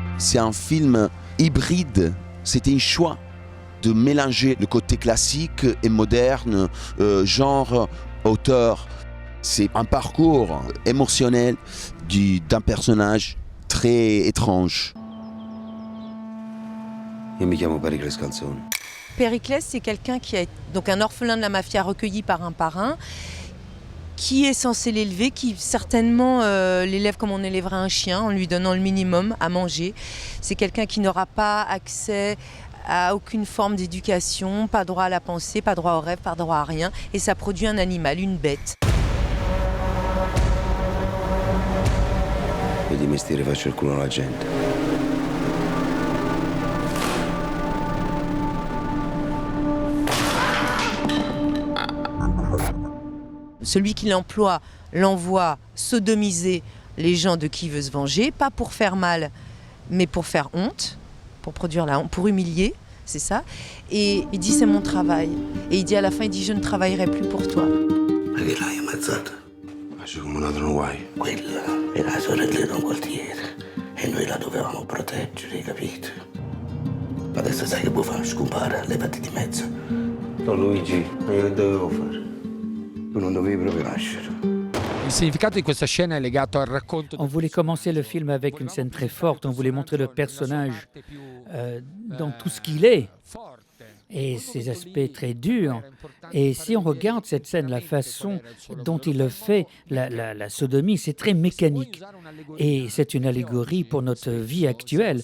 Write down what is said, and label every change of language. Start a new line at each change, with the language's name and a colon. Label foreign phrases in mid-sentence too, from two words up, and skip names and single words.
French: c'est un film hybride. C'était un choix de mélanger le côté classique et moderne, genre, auteur. C'est un parcours émotionnel d'un personnage très étrange.
Italian: Io mi chiamo Pericles Calzone.
French: Périclès, c'est quelqu'un qui est donc un orphelin de la mafia recueilli par un, qui est censé l'élever, qui certainement l'élève comme on élèverait un chien, en lui donnant le minimum à manger. C'est quelqu'un qui n'aura pas accès à aucune forme d'éducation, pas droit à la pensée, pas droit au rêve, pas droit à rien. Et ça produit un animal, une bête.
Italian: Io di mestiere faccio il culo alla gente.
French: Celui qui l'envoie sodomiser les gens de qui il veut se venger, pas pour faire mal, mais pour faire honte, pour produire la honte, pour humilier, c'est ça. Et il dit c'est mon travail. Et il dit à la fin, il dit je ne travaillerai plus pour toi.
Italian: Perché l'hai ammazzata? Faccio come un altro guai. Quella era la sorella di un quartiere e noi la dovevamo proteggere, hai capito? Adesso sai che puoi fare? Scompare, levati di mezzo. No Luigi, ma io che dovevo fare? Tu non dovevi proprio nascere. Il significato di questa scena è legato al racconto.
French: On voulait commencer le film avec une scène très forte. On voulait montrer le personnage dans tout ce qu'il est et ses aspects très durs. Et si on regarde cette scène, la façon dont il le fait, la sodomie, c'est très mécanique. Et c'est une allégorie pour notre vie actuelle.